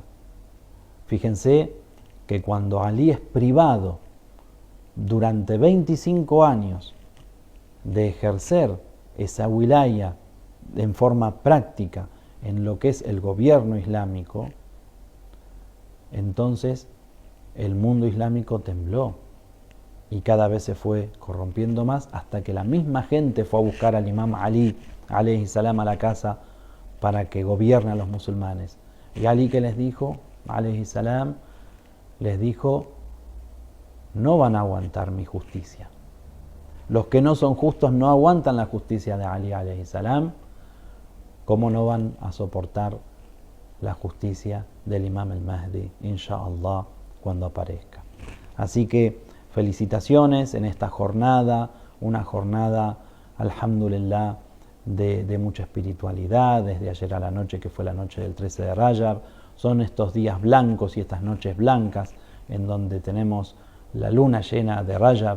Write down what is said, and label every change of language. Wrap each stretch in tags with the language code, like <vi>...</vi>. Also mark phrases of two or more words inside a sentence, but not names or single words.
<es>Fíjense que cuando Ali es privado durante 25 años de ejercer esa wilaya en forma práctica en lo que es el gobierno islámico, entonces el mundo islámico tembló y cada vez se fue corrompiendo más, hasta que la misma gente fue a buscar al Imam Ali</es> <ar>عليه السلام</ar> <es>a la casa para que gobierne a los musulmanes. Y Ali, ¿qué les dijo?</es> <ar>عليه السلام</ar> <es>les dijo: no van a aguantar mi justicia. Los que no son justos no aguantan la justicia de Ali</es> <ar>عليه السلام,</ar> <es>¿cómo no van a soportar la justicia del Imam al-Mahdi,</es> <ar>إن شاء الله,</ar> <es>cuando aparezca? Así que felicitaciones en esta jornada, una jornada,</es> <ar>الحمد لله,</ar> <es>de mucha espiritualidad, desde ayer a la noche, que fue la noche del 13 de Rajab. Son estos días blancos y estas noches blancas en donde tenemos la luna llena de Rajab.</es>